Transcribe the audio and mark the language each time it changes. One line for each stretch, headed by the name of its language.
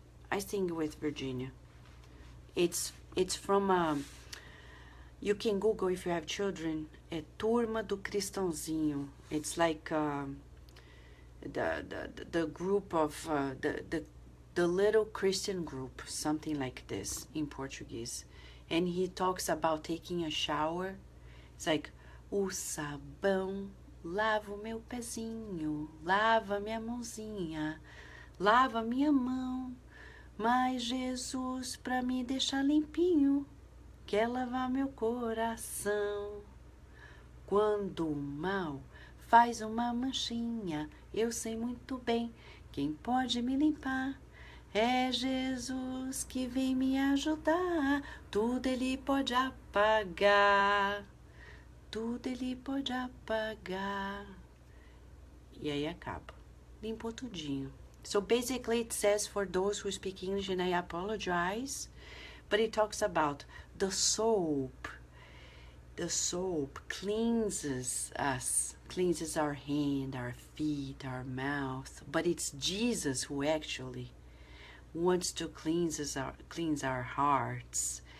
English: I sing with Virginia. It's from, you can Google if you have children, é Turma do Cristãozinho. It's like the group of, the little Christian group, something like this in Portuguese. And he talks about taking a shower. It's like,
Portuguese: o sabão lava o meu pezinho, lava minha mãozinha, lava minha mão. Mas Jesus, pra me deixar limpinho, quer lavar meu coração. Quando o mal faz uma manchinha, eu sei muito bem quem pode me limpar. É Jesus que vem me ajudar, tudo Ele pode apagar, tudo Ele pode apagar. E aí acaba, limpou tudinho.
English: So basically it says, for those who speak English, and I apologize, but it talks about the soap. The soap cleanses us, cleanses our hand, our feet, our mouth, but it's Jesus who actually wants to cleanse our hearts.